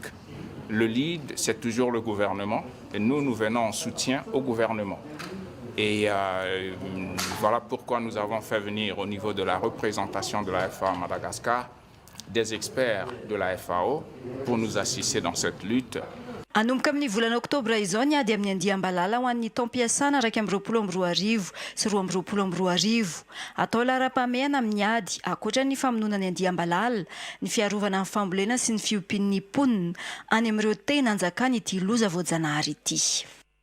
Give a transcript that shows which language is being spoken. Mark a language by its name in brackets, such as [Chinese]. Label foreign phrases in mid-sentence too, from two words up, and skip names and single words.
[French] Le lead, c'est toujours le gouvernement et nous venons en soutien au gouvernement. Et voilà pourquoi nous avons fait venir au niveau de la représentation de la FAO à Madagascar des experts de la FAO pour nous assister dans cette lutte. [Malagasy] Anomboka amin'ny volana Oktobra izao ny ady amin'ny andiam-balala ho an'ny taom-piasana 2022 sy 2023. Atao lara-pamehana amin'ny ady ankoatra ny famonoana ny andiam-balala, ny fiarovana amin'ny fambolena sy ny fiompian'ny mponina any amin'ireo tena anjakany ity loza voajanahary ity.